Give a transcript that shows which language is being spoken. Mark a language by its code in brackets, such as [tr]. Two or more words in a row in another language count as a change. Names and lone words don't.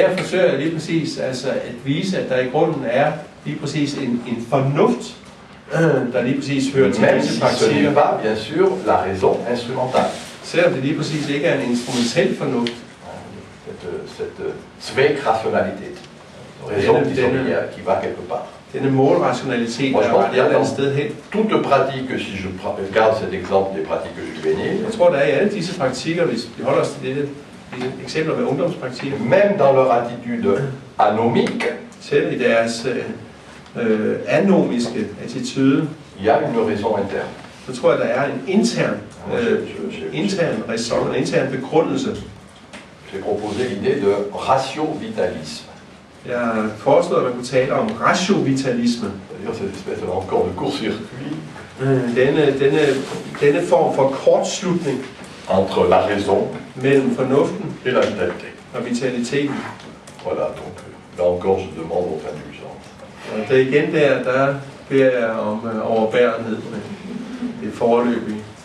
[da] Og der forsøger jeg lige præcis altså at vise, at der i grunden er lige præcis en fornuft, der lige præcis hører til disse praktikker. [fr] Même si ce n'est pas, bien sûr, la raison instrumentale. [da] Selvom det lige præcis ikke er en instrumentel fornuft. [fr] Cette Zweck-rationalität, raison qui va quelque part. [da] Denne målrationalitet, der er et eller andet sted hen. [fr] Toute pratique, si je regarde cet exemple des pratiques juvéniles, [da] jeg tror, der er i alle disse praktikker, hvis vi holder os til dette eksempler med ungdomspraktikker. [fr] Même dans leur attitude anomique, [da] selv i deres anomiske attitude, [fr] il y a une raison interne. [da] Så tror jeg, der er en intern raison, en intern begrundelse. [fr] J'ai proposé l'idée de ratio-vitalisme. [da] Jeg foreslår, at man kunne tale om ratio-vitalisme. [fr] C'est-à-dire cette espèce encore de court-circuit. [da] Denne form for kortslutning [fr] entre la raison [da] mellem fornuften [fr] et la vitalité. [da] Og vitaliteten. [fr] Voilà, donc là encore je demande votre indulgence. [da] Og det igen der beder jeg om overbærenhed med det foreløbige.